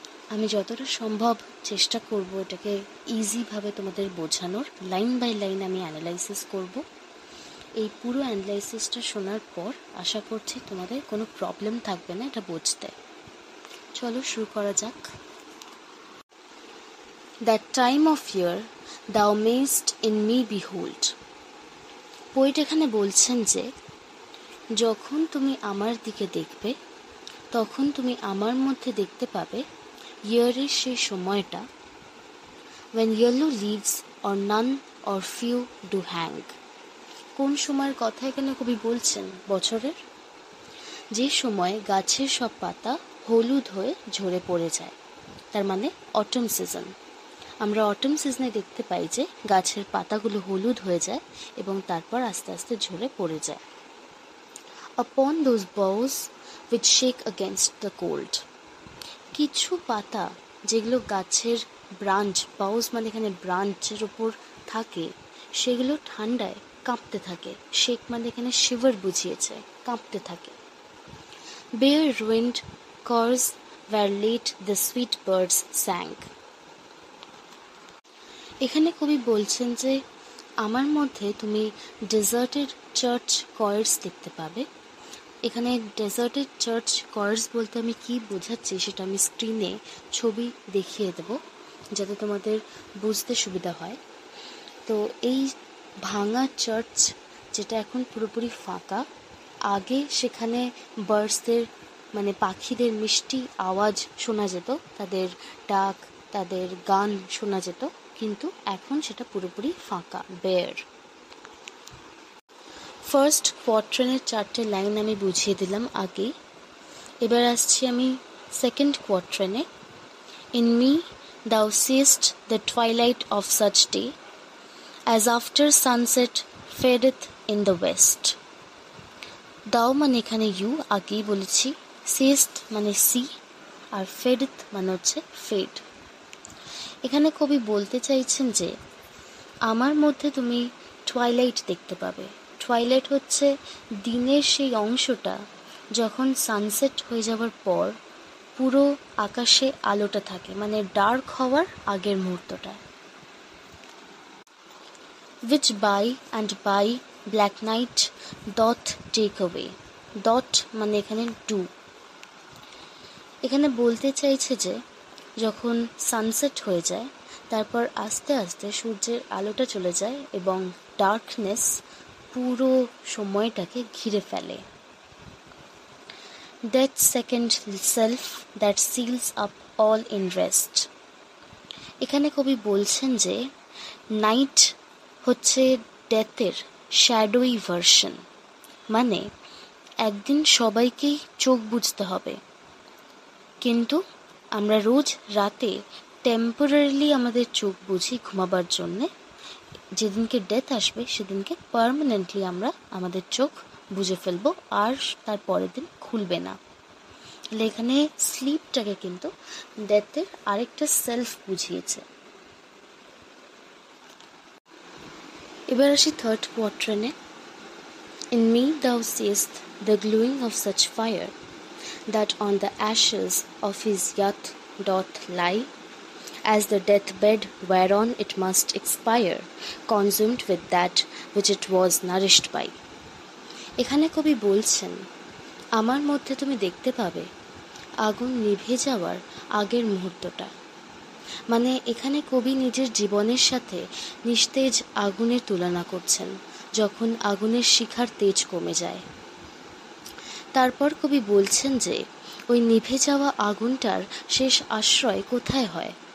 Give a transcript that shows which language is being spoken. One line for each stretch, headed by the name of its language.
Bangla: আমি যতটা সম্ভব চেষ্টা করব এটাকে ইজিভাবে তোমাদের বোঝানোর। লাইন বাই লাইন আমি অ্যানালাইসিস করব। এই পুরো অ্যানালাইসিসটা শোনার পর আশা করছি তোমাদের কোনো প্রবলেম থাকবে না এটা বুঝতে। চলো শুরু করা যাক।
English: That time of year thou mayst in me behold.
Bangla: Poet এখানে বলছেন যে যখন তুমি আমার দিকে দেখবে, তখন তুমি আমার মধ্যে দেখতে পাবে ইয়ারের সেই সময়টা,
English: when yellow leaves or none or few do hang.
Bangla: কোন সময়ের কথা এখানে কবি বলছেন? বছরের। যে সময় গাছের সব পাতা হলুদ হয়ে ঝরে পড়ে যায়, তার মানে অটম সিজন। আমরা অটম সিজনে দেখতে পাই যে গাছের পাতাগুলো হলুদ হয়ে যায় এবং তারপর আস্তে আস্তে ঝরে পড়ে যায়।
English: upon those boughs which shake against the cold.
Bangla: কিছু পাতা যেগুলো গাছের ব্রাঞ্চ, বাউস মানে এখানে ব্রাঞ্চের ওপর থাকে, সেগুলো ঠান্ডায় কাঁপতে থাকে। শেক মানে এখানে শিভার বুঝিয়েছে, কাঁপতে থাকে।
English: bare ruined cors where late the sweet birds sang.
Bangla: এখানে কবি বলছেন যে আমার মধ্যে তুমি ডেজার্টের চার্চ কয়ার্স দেখতে পাবে। এখানে ডেজার্টের চার্চ কয়ার্স বলতে আমি কি বোঝাচ্ছি সেটা আমি স্ক্রিনে ছবি দেখিয়ে দেব, যাতে তোমাদের বুঝতে সুবিধা হয়। তো এই ভাঙা চার্চ যেটা এখন পুরোপুরি ফাঁকা, আগে সেখানে বার্ডসদের মানে পাখিদের মিষ্টি আওয়াজ শোনা যেত, তাদের ডাক, তাদের গান শোনা যেত, কিন্তু এখন সেটা পুরোপুরি ফাঁকা, বেয়ার। ফার্স্ট কোয়ার্ট্রেনের 4টে লাইন আমি বুঝিয়ে দিলাম আগে। এবার আসছি আমি second কোয়ার্ট্রেনে।
English: In me thou seest the twilight of such day, as after sunset fadeth in the west.
Bangla: দাও মানে এখানে ইউ, আগেই বলেছি। সিস্ট মানে সি, আর ফেডেথ মানে হচ্ছে ফেড। এখানে কবি বলতে চাইছেন যে আমার মধ্যে তুমি টুয়াইলাইট দেখতে পাবে। টুয়াইলাইট হচ্ছে দিনের সেই অংশটা যখন সানসেট হয়ে যাওয়ার পর পুরো আকাশে আলোটা থাকে, মানে ডার্ক হওয়ার আগের মুহূর্তটা।
English: which by and by black night doth take away.
Bangla: dot মানে এখানে ডু। এখানে বলতে চাইছে যে যখন সানসেট হয়ে যায়, তারপর আস্তে আস্তে সূর্যের আলোটা চলে যায় এবং ডার্কনেস পুরো সময়টাকে ঘিরে ফেলে।
English: that second self that seals up all in rest.
Bangla: এখানে কবি বলছেন যে নাইট হচ্ছে ডেথের শ্যাডোই ভার্সন, মানে একদিন সবাইকেই চোখ বুঝতে হবে, কিন্তু আমরা রোজ রাতে টেম্পোরারিলি আমাদের চোখ বুঝি ঘুমাবার জন্যে। যেদিনকে ডেথ আসবে সেদিনকে পার্মানেন্টলি আমরা আমাদের চোখ বুঝে ফেলবো, আর তার পরের দিন খুলবে না। তাহলে এখানে স্লিপটাকে কিন্তু ডেথের আরেকটা সেলফ বুঝিয়েছে। এবার আসি third কোয়ার্ট্রেনে।
English: In me thou seest the glowing of such fire, that on the ashes of his youth doth lie, as the deathbed whereon it must expire, consumed with that which it was nourished by.
Bangla: এখানে কবি বলছেন আমার মধ্যে তুমি দেখতে পাবে আগুন নিভে যাওয়ার আগের মুহূর্তটা। মানে এখানে কবি নিজের জীবনের সাথে নিস্তেজ আগুনের তুলনা করছেন, যখন আগুনের শিখার তেজ কমে যায়। তারপর কবি বলছেন যে ওই নিভে যাওয়া আগুনটার শেষ আশ্রয় কোথায় হয়?